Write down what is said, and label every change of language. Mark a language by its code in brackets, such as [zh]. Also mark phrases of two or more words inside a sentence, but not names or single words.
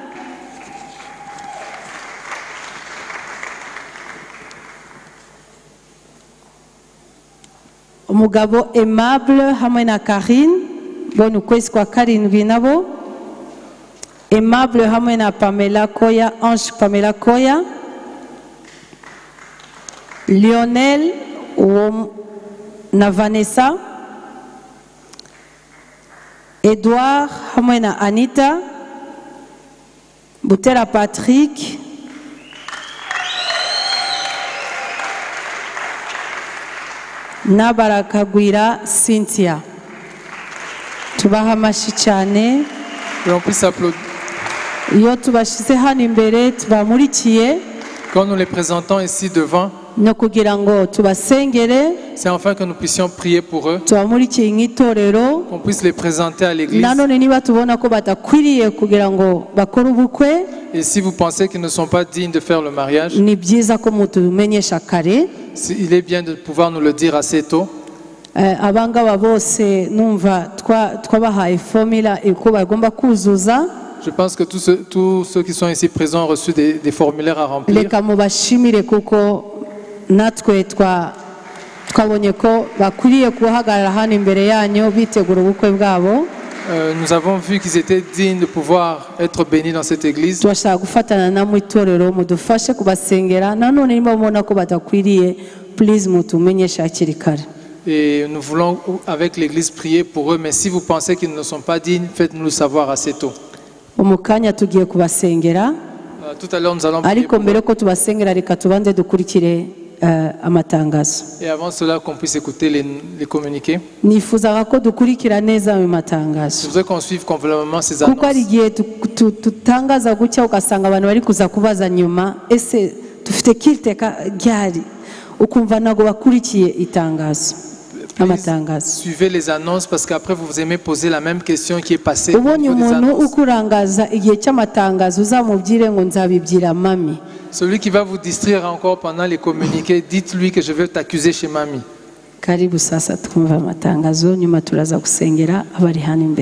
[rw] Umugabo Aimable hamwe na Karine bone ukwezi kwa karindwi nabo. Aimable hamwe na Pamela Koya, Ange Pamela Koya. Lionel na Vanessa. Edouard hamwe na Anita. Butera Patrick. Nabarakagwira Cynthia. Tubaha amashyi cyane. [fr] Et on puisse applaudir. [rw] Iyo tubashize hano imbere tubamurikiye. [fr] Quand nous les présentons ici devant, [rw] no kugira ngo tubasengere, [fr] c'est enfin que nous puissions prier pour eux, [rw] tubamurikiye nk'itorero. [fr] qu'on puisse les présenter à l'église. [rw] Nanone niba tubona ko batakwiriye kugira ngo bakore ubukwe, [fr] Et si vous pensez qu'ils ne sont pas dignes de faire le mariage, [rw] ni byiza ko mutumenyesha kare. [fr] il est bien de pouvoir nous le dire assez tôt. [rw] Abangaba bose numva twabahaye formula uko bagomba kuzuza. [fr] Je pense que tous ceux qui sont ici présents ont reçu des formulaires à remplir. [rw] Reka mubashimire kuko natwe twabonye ko bakwiriye guhagarara hano imbere yanyu bitegura ubukwe bwabo. [fr] Nous avons vu qu'ils étaient dignes de pouvoir être bénis dans cette église. [rw] Turashaka gufatana namwe itorero mudufashe kubasengera. Nanone niba mubona ko batakwiriye, please mutumenyeshe hakiri kare. [fr] Et nous voulons avec l'église prier pour eux, mais si vous pensez qu'ils ne sont pas dignes, faites-nous le savoir assez tôt. [rw] Umukanya tugiye kubasengera. [fr] Tout à l'heure nous allons prier [rw] Ariko [fr] pour [rw] mbere [fr] eux. [rw] ko tubasengera reka tubanze dukurikire amatangazo. [fr] Et avant cela, qu'on puisse écouter les communiqués. [rw] Nifuzaga ko dukurikira neza ayo [fr] Je [rw] matangazo. [fr] voudrais qu'on suive convenablement ces [rw] Kuko ari [fr] annonces. [rw] igihe tutangaza gutya ugasanga abantu bari kuza kubaza nyuma ese dufite kiliteka ryari, ukumva ntabwo bakurikiye itangazo amatangazo. [fr] Suivez les annonces parce qu'après vous aimez poser la même question qui est passée au [rw] Ubonye [fr] niveau des [rw] umuntu [fr] annonces. [rw] ukurangaza igihe cy'amatangazo uzamubwire ngo nzabibwira mami. [fr] Celui qui va vous distraire encore pendant les communiqués, dites-lui que je vais t'accuser chez mamie. [sw] Karibu sasa [rw] twumva amatangazo nyuma turaza gusengera abari hano imbere.